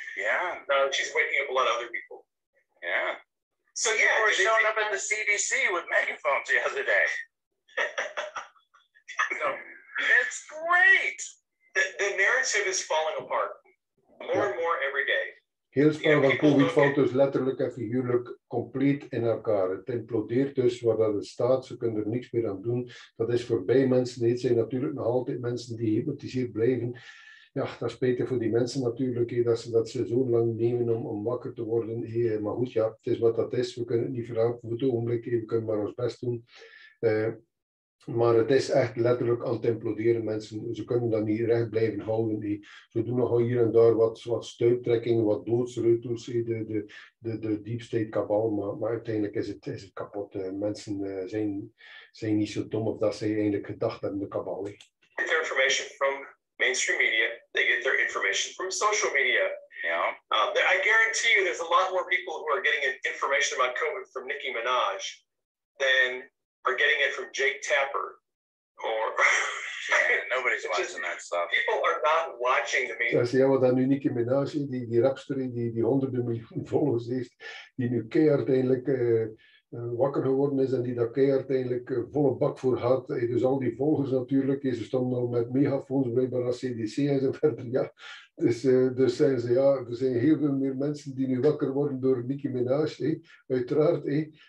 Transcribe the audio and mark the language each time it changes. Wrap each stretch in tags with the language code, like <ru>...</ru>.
<en>Yeah. She's waking up a lot of other people. Yeah. So people were showing up at the CDC with megaphones the other day. No. It's great. The narrative is falling apart more and more every day.</en> <nl>Heel spel van COVID valt dus letterlijk en figuurlijk compleet in elkaar. Het implodeert dus waar dat het staat. Ze kunnen er niks meer aan doen. Dat is voorbij mensen. Het zijn natuurlijk nog altijd mensen die gehypnotiseerd blijven. Ja, dat is beter voor die mensen natuurlijk. Dat ze zo lang nemen om wakker te worden. Maar goed, ja, het is wat dat is. We kunnen het niet veranderen voor het ogenblik. We kunnen maar ons best doen. Maar het is echt letterlijk aan het imploderen, mensen. Ze kunnen dat niet recht blijven houden. Ze doen nog hier en daar wat stuiptrekkingen, wat doodsreutels, de deep state Cabal, maar uiteindelijk is het kapot. Mensen zijn niet zo dom of dat ze eigenlijk gedacht hebben, de Cabal.</nl> <en>They get their information from mainstream media. They get their information from social media. Yeah. I guarantee you there's a lot more people who are getting information about COVID from Nicki Minaj than are getting it from Jake Tapper or nobody's watching that stuff. People are not watching the media.</en> <nl>Ja, wat dan nu Nicki Minaj, die rapster die honderden miljoen volgers heeft, die nu keihard eigenlijk wakker geworden is en die daar keihard eigenlijk volle bak voor had. Dus al die volgers natuurlijk, ze stonden al met megafoons blijkbaar als CDC en zo verder. Ja. Dus zijn ze, ja, er zijn heel veel meer mensen die nu wakker worden door Nicki Minaj, uiteraard.</nl>